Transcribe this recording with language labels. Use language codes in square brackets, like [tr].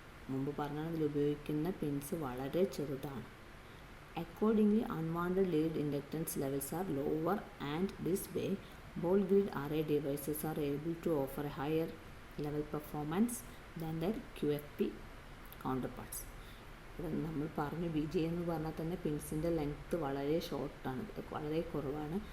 [ml] മുമ്പ് പറഞ്ഞാൽ ഇതിലുപയോഗിക്കുന്ന പിൻസ് വളരെ ചെറുതാണ്. [en] Accordingly unwanted lead inductance levels are lower and this way ball grid array devices are able to offer a higher level performance than their QFP counterparts. [ml] നമ്മൾ പറഞ്ഞു BGA എന്ന് പറഞ്ഞാൽ തന്നെ പിൻസിൻ്റെ length വളരെ ഷോർട്ടാണ്, വളരെ കുറവാണ്.